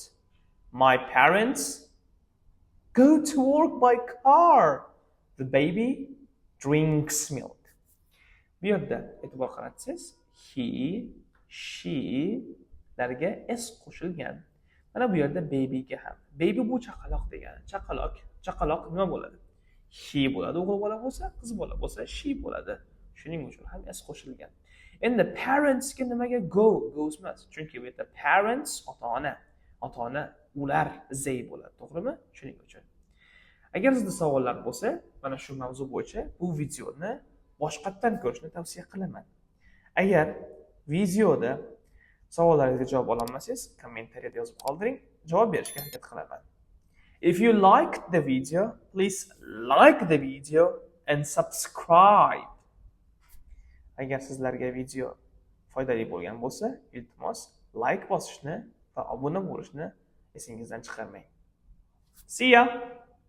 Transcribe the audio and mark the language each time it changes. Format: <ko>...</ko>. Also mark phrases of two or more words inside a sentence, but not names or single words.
<en>My parents go to work by car. The baby drinks milk.</en> <uz>Bu yerda e'tibor qaratsangiz,</uz> <en>he, she</en> <uz>larga s qo'shilgan. Mana bu yerda baby ga ham. Baby bu chaqaloq degani. Chaqaloq nima bo'ladi? He bo'ladi, o'g'il bola bo'lsa, qiz bola bo'lsa she bo'ladi. Shuning uchun ham s qo'shilgan. Endi parents ga nimaga goes emas? Chunki bu yerda parents ota-ona, ular they bo'ladi, to'g'rimi? Shuning uchun. Agar sizda savollar bo'lsa, mana shu mavzu bo'yicha bu videoni boshqatdan ko'rishni tavsiya qilaman. Agar videoda savollaringizga javob ola olmasangiz, kommentariyada yozib qoldiring, javob berishga harakat qilaman.</uz> <en>If you liked the video, please like the video and subscribe.</en> <uz>Agar sizlarga video foydali bo'lgan bo'lsa, iltimos like bosishni va obuna bo'lishni esingizdan chiqarmang.</uz> <en>See ya!</en>